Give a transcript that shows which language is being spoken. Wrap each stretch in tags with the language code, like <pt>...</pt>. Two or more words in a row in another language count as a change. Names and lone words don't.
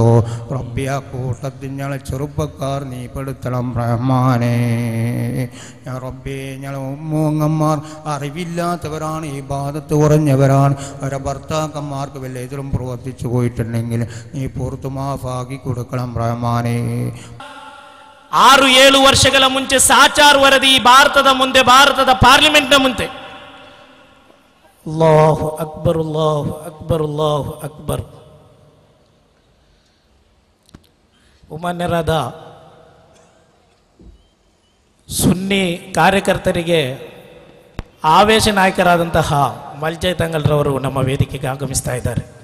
<ml>റബ്ബി ആ കൂട്ടത്തിൽ ഞങ്ങളെ ചെറുപ്പക്കാർ നീ പെടുത്തണം റഹ്മാനെ. റബ്ബി ഞങ്ങളെ ഉമ്മൂങ്ങന്മാർ അറിവില്ലാത്തവരാണ്, ഈ ബാധത്ത് കുറഞ്ഞവരാണ്. അവരെ ഭർത്താക്കന്മാർക്ക് വല്ല എതിരും പ്രവർത്തിച്ചു പോയിട്ടുണ്ടെങ്കിൽ നീ പുറത്തു മാഫാക്കി കൊടുക്കണം റഹ്മാനെ.</ml> <kn>6-7 ವರ್ಷಗಳ ಮುಂಚೆ ಸಾಚಾರ್ ವರದಿ ಭಾರತದ ಮುಂದೆ, ಭಾರತದ ಪಾರ್ಲಿಮೆಂಟ್ನ ಮುಂದೆ</kn> <ar>الله أكبر الله أكبر الله أكبر.</ar> <kn>ಉಮನ್ಯರಾದ ಸುನ್ನಿ ಕಾರ್ಯಕರ್ತರಿಗೆ ಆವೇಶ ನಾಯಕರಾದಂತಹ ಮಲ್ಜೈ ತಂಗಲ್ರವರು ನಮ್ಮ ವೇದಿಕೆಗೆ ಆಗಮಿಸ್ತಾ ಇದ್ದಾರೆ.</kn>